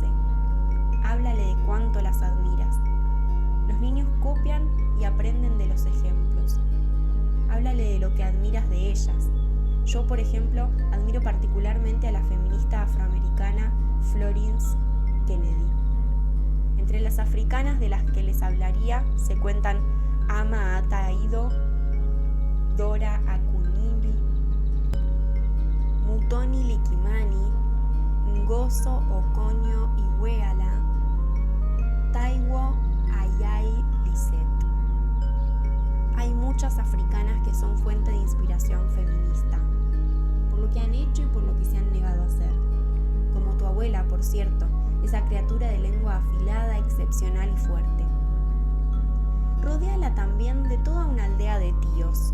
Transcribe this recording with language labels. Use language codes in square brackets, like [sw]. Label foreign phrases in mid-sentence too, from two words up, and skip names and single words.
[es] Háblale de cuánto las admiras. Los niños copian y aprenden de los ejemplos. Háblale de lo que admiras de ellas. Yo, por ejemplo, admiro particularmente a la feminista afroamericana Florence Kennedy. Entre las africanas de las que les hablaría se cuentan Ama Ata Aidoo, Dora Akunyili, Mutoni Likimani, Ngozo Okonjo-Iweala, Taiwo Ayai Lisset. Hay muchas africanas que son fuente de inspiración feminista, por lo que han hecho y por lo que se han negado a hacer. Como tu abuela, por cierto, esa criatura de lengua afilada, excepcional y fuerte. Rodéala también de toda una aldea de tíos.